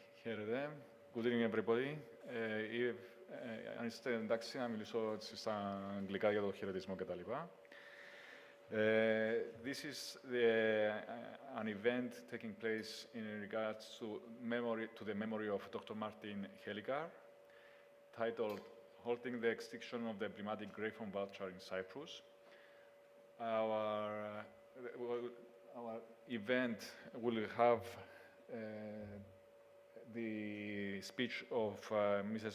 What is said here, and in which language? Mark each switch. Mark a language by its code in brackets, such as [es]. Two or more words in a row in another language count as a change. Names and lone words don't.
[el] Χαίρετε. [en] Good evening, everybody. [el] Αν είστε εντάξει να μιλήσω στα αγγλικά για το χαιρετισμό κτλ. [en] This is an event taking place in regards to the memory of Dr. Martin Hellicar, titled Halting the extinction of the emblematic Griffon Vulture in Cyprus. Our event will have the speech of Mrs.